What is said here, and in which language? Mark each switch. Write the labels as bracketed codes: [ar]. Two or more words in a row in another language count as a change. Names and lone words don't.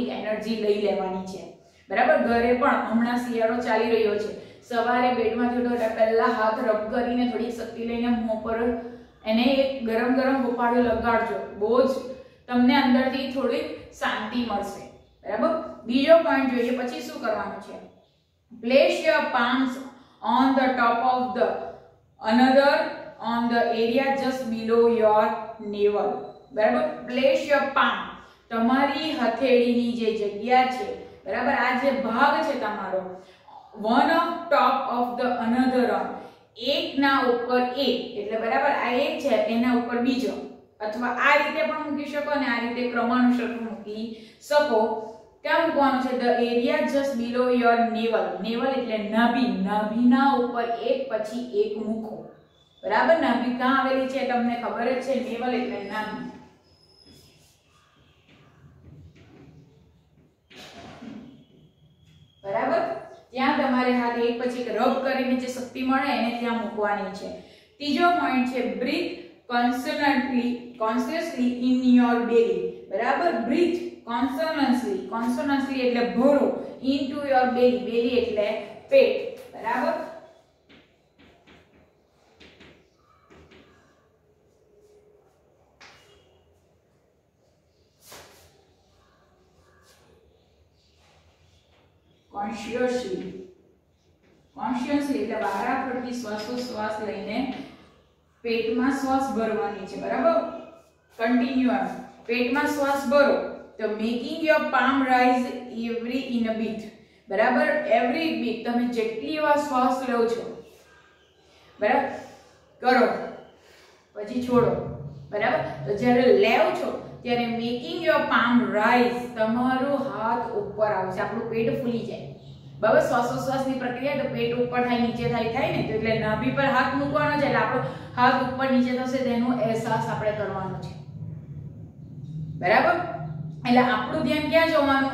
[gu] એનર્જી લઈ લેવાની છે બરાબર ઘરે પણ હમણાં શિયાળો ચાલી રહ્યો છે સવારે બેડમાંથી ઉઠો પહેલા હાથ રબ કરીને થોડી શક્તિ લઈને મોં પર એને એક ગરમ ગરમ હોપાળું લગાડજો બહુ જ તમને અંદરથી થોડી શાંતિ મળશે બરાબર બીજો પોઈન્ટ જોઈએ પછી શું કરવાનું છે [en] place your palms on the top of the another on the area just below your navel [gu] બરાબર [en] place your palm [gu] તમારી હથેળીની જે જગ્યા છે બરાબર આ જે ભાગ છે તમારો one [en] of top of the another on [gu] એક ના ઉપર એક એટલે બરાબર આ એક છે એના ઉપર બીજો અથવા આ રીતે પણ મૂકી શકો અને આ રીતે ક્રમાનુસાર મૂકી શકો ક્યાં મૂકવાનું છે [en] the area just below your navel [gu] એટલે નાભીના ઉપર એક પછી એક મૂકો બરાબર નાભી ક્યાં આવેલી છે તમને ખબર જ છે navel એટલે નાભી બરાબર ત્યાં તમારે હાથ એક પછી એક રબ કરીને જે શક્તિ મળે એને ત્યાં મૂકવાની છે ત્રીજો પોઈન્ટ છે [en] breathe consciously in your belly [gu] બરાબર [en] breathe consciously [gu] એટલે ભરો [en] into your belly [gu] એટલે પેટ બરાબર consciously એટલે વારાફરતી શ્વાસોશ્વાસ લઈને પેટમાં શ્વાસ ભરવાની છે બરાબર કન્ટિન્યુઅસ પેટમાં શ્વાસ ભરો તો [en] making your palm rise every in a beat [gu] બરાબર [en] every beat [gu] તમે જેટલી વાર શ્વાસ લો છો બરાબર કરો પછી છોડો બરાબર તો જ્યારે લેવ છો ત્યારે [en] making your palm rise [gu] તમારો હાથ ઉપર આવશે આપણું પેટ ફૂલી જાય બરાબર શ્વાસોશ્વાસની પ્રક્રિયા તો પેટ ઉપર થાય નીચે થાય ને તો એટલે નાભી પર હાથ મૂકવાનો છે એટલે આપણો હાથ ઉપર નીચે થશે તેનો અહેસાસ આપણે કરવાનો છે બરાબર એટલે આપણું ધ્યાન ક્યાં જવાનું